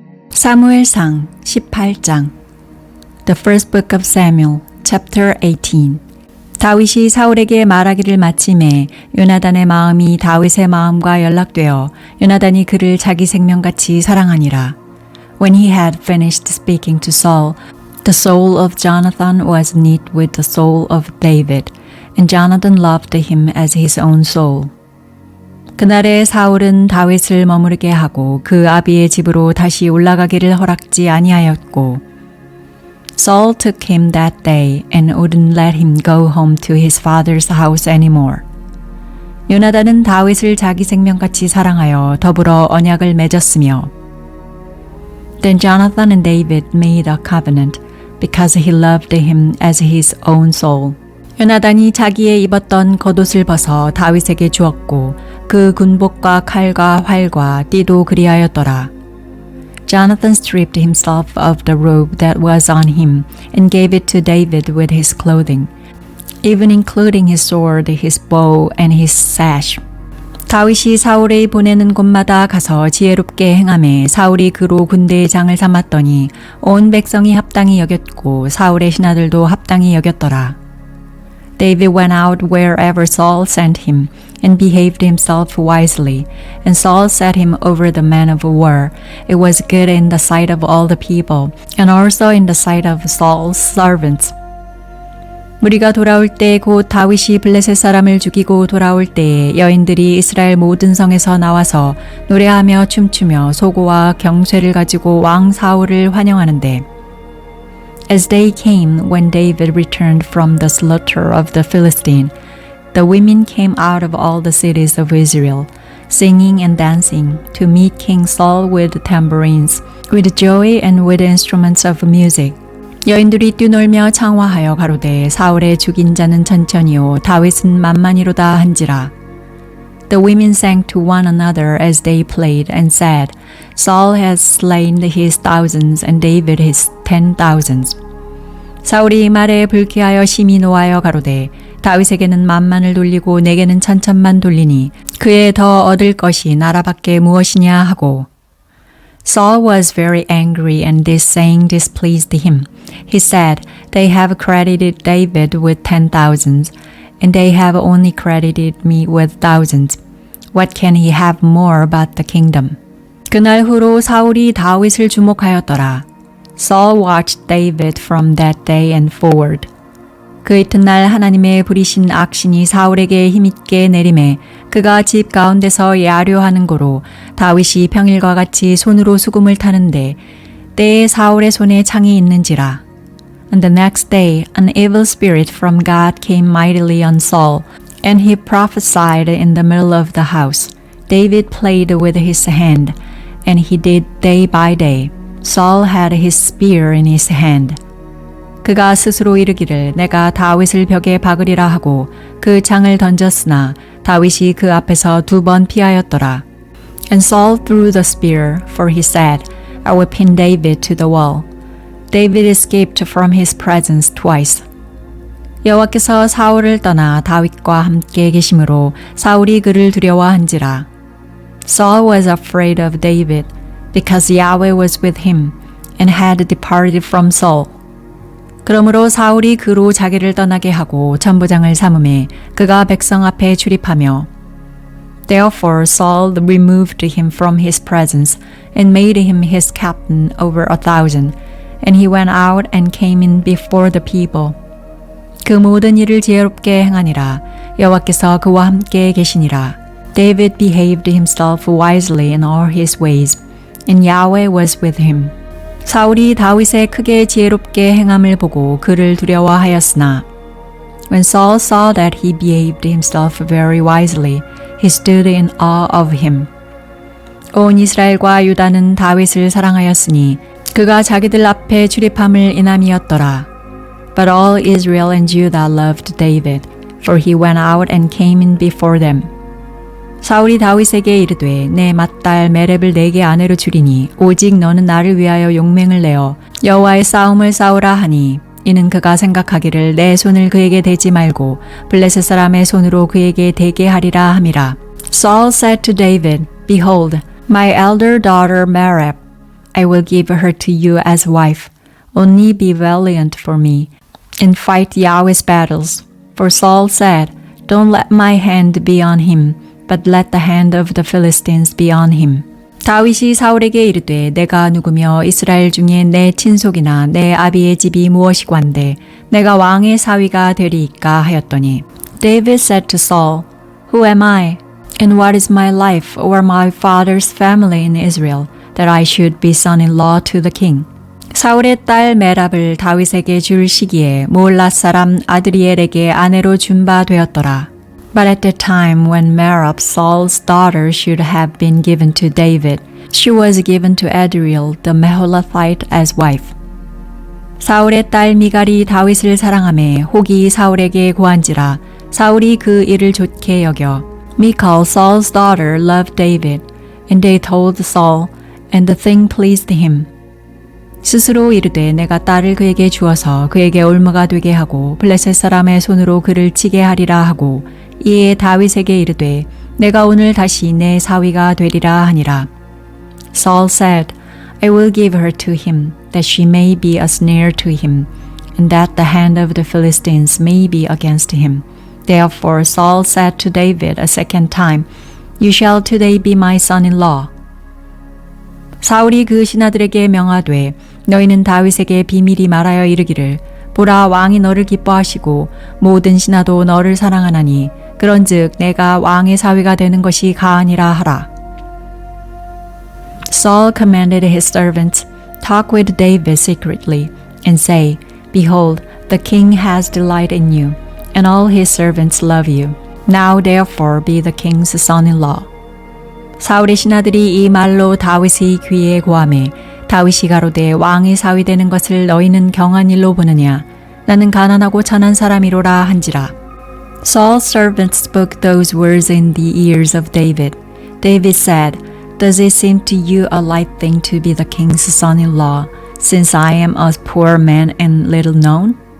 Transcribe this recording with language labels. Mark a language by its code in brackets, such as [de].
[ko] 사무엘상 18장 [en] The first book of Samuel, chapter 18 [ko] 다윗이 사울에게 말하기를 마침에 요나단의 마음이 다윗의 마음과 연락되어 요나단이 그를 자기 생명같이 사랑하니라. [en] When he had finished speaking to Saul, the soul of Jonathan was knit with the soul of David, and Jonathan loved him as his own soul. [ko] 그날에 사울은 다윗을 머무르게 하고 그 아비의 집으로 다시 올라가기를 허락지 아니하였고 [en] Saul took him that day and wouldn't let him go home to his father's house anymore. [ko] 요나단은 다윗을 자기 생명같이 사랑하여 더불어 언약을 맺었으며 [en] Then Jonathan and David made a covenant because he loved him as his own soul. [ko] 요나단이 자기의 입었던 겉옷을 벗어 다윗에게 주었고 그 군복과 칼과 활과 띠도 그리하였더라. [en] Jonathan stripped himself of the robe that was on him and gave it to David with his clothing, even including his sword, his bow, and his sash. [ko] 다윗이 사울의 보내는 곳마다 가서 지혜롭게 행하매 사울이 그로 군대의 장을 삼았더니 온 백성이 합당히 여겼고 사울의 신하들도 합당히 여겼더라. [en] David went out wherever Saul sent him and behaved himself wisely, and Saul set him over the men of war. It was good in the sight of all the people, and also in the sight of Saul's servants. [ko] 무리가 돌아올 때 곧 다윗이 블레셋 사람을 죽이고 돌아올 때에 여인들이 이스라엘 모든 성에서 나와서 노래하며 춤추며 소고와 경쇠를 가지고 왕 사울을 환영하는데 [en] As they came when David returned from the slaughter of the Philistine, the women came out of all the cities of Israel, singing and dancing, to meet King Saul with tambourines, with joy and with instruments of music. [ko] 여인들이 뛰놀며 창화하여 가로되 사울의 죽인 자는 천천히요 다윗은 만만히로다 한지라. [en] The women sang to one another as they played and said, Saul has slain his thousands and David his 10,000s. [ko] 사울이 말에 불쾌하여 심히 노하여 가로되 다윗에게는 만만을 돌리고 내게는 천천만 돌리니 그에 더 얻을 것이 나라밖에 무엇이냐 하고 [en] Saul was very angry and this saying displeased him. He said, They have credited David with 10,000s and they have only credited me with thousands. What can he have more but the kingdom? [ko] 그날 후로 사울이 다윗을 주목하였더라. [en] Saul watched David from that day and forward. [ko] 그 이튿날 하나님의 부리신 악신이 사울에게 힘있게 내림에 그가 집 가운데서 야료하는 고로 다윗이 평일과 같이 손으로 수금을 타는데 때에 사울의 손에 창이 있는지라. [en] On the next day, an evil spirit from God came mightily on Saul, and he prophesied in the middle of the house. David played with his hand, and he did day by day. Saul had his spear in his hand. [ko] 그가 스스로 이르기를 내가 다윗을 벽에 박으리라 하고 그 창을 던졌으나 다윗이 그 앞에서 2번 피하였더라. [en] And Saul threw the spear, for he said, I will pin David to the wall. David escaped from his presence twice. [ko] 여호와께서 사울을 떠나 다윗과 함께 계심으로 사울이 그를 두려워한지라. [en] Saul was afraid of David, because Yahweh was with him, and had departed from Saul. [ko] 그러므로 사울이 그로 자기를 떠나게 하고 전부장을 삼음에 그가 백성 앞에 출입하며 [en] Therefore Saul removed him from his presence, and made him his captain over 1,000, and he went out and came in before the people. [ko] 그 모든 일을 지혜롭게 행하니라. 여호와께서 그와 함께 계시니라. [en] David behaved himself wisely in all his ways, and Yahweh was with him. [ko] 사울이 다윗의 크게 지혜롭게 행함을 보고 그를 두려워하였으나 [en] When Saul saw that he behaved himself very wisely, he stood in awe of him. [ko] 온 이스라엘과 유다는 다윗을 사랑하였으니 그가 자기들 앞에 출입함을 인함이었더라. [en] But all Israel and Judah loved David, for he went out and came in before them. [ko] 사울이 다윗에게 이르되 내 맏딸 메렙을 내게 아내로 주리니 오직 너는 나를 위하여 용맹을 내어 여호와의 싸움을 싸우라 하니 이는 그가 생각하기를 내 손을 그에게 대지 말고 블레셋 사람의 손으로 그에게 대게 하리라 함이라. [en] Saul said to David, Behold, my elder daughter Merab, I will give her to you as wife. Only be valiant for me, and fight Yahweh's battles. For Saul said, Don't let my hand be on him, but let the hand of the Philistines be on him. [ko] 다윗이 사울에게 이르되 내가 누구며 이스라엘 중에 내 친속이나 내 아비의 집이 무엇이관데 내가 왕의 사위가 되리이까 하였더니 [en] David said to Saul, Who am I? And what is my life or my father's family in Israel, that I should be son-in-law to the king? [ko] 사울의 딸 메랍을 다윗에게 줄 시기에 모올랏 사람 아드리엘에게 아내로 준 바 되었더라. [en] But at the time when Merab, Saul's daughter, should have been given to David, she was given to Adriel the Meholathite as wife. [ko] 사울의 딸 미갈이 다윗을 사랑하매 혹이 사울에게 고한지라 사울이 그 일을 좋게 여겨. [en] Michal, Saul's daughter, loved David, and they told Saul, and the thing pleased him. [ko] 스스로 이르되 내가 딸을 그에게 주어서 그에게 올무가 되게 하고 블레셋 사람의 손으로 그를 치게 하리라 하고 이에 다윗에게 이르되 내가 오늘 다시 내 사위가 되리라 하니라. [en] Saul said, I will give her to him, that she may be a snare to him, and that the hand of the Philistines may be against him. Therefore Saul said to David a second time, You shall today be my son-in-law. [ko] 사울이 그 신하들에게 명하되 너희는 다윗에게 비밀히 말하여 이르기를 보라 왕이 너를 기뻐하시고 모든 신하도 너를 사랑하나니 그런즉 내가 왕의 사위가 되는 것이 가하니라 하라. [en] Saul commanded his servants, Talk with David secretly, and say, Behold, the king has delight in you, and all his servants love you. Now therefore be the king's son-in-law. [ko] 사울의 신하들이 이 말로 다윗의 귀에 고하매 다윗이 가로되 왕의 사위 되는 것을 너희는 경한 일로 보느냐 나는 가난하고 천한 사람이로라 한지라. [en] Saul's servants spoke those words in the ears of David. David said, Does it seem to you a light thing to be the king's son-in-law, since I am a poor man and little known?